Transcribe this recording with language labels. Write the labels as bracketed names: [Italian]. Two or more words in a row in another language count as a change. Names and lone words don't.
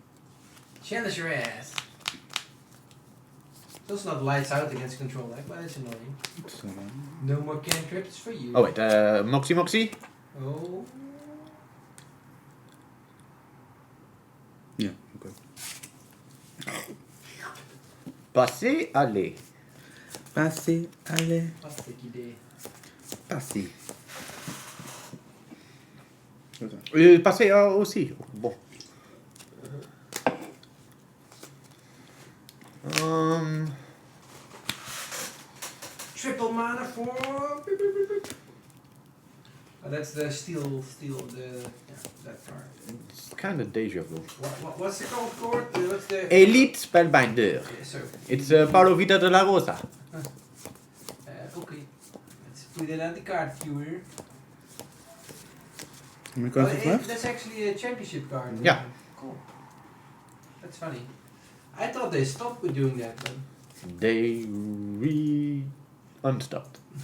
[English] Challenge your ass. It's also not lights out against control deck, but it's annoying. So, No more cantrips for you. Oh wait, Moxie. Oh. yeah, okay. [French] Passez, allez. Passez, allez. [Dutch] Plastic idee. [French] Passez. Passez aussi. Bon. [English] Triple mana for. Oh, that's the steel. That card. It's kind of deja vu. What's the called card? What's the. Elite Spellbinder. Yeah, so. It's Paulo Vita de la Rosa. Okay. Let's put it on the card viewer. How many cards left? That's actually a championship card. Yeah. Cool. That's funny. I thought they stopped with doing that, but. They unstopped.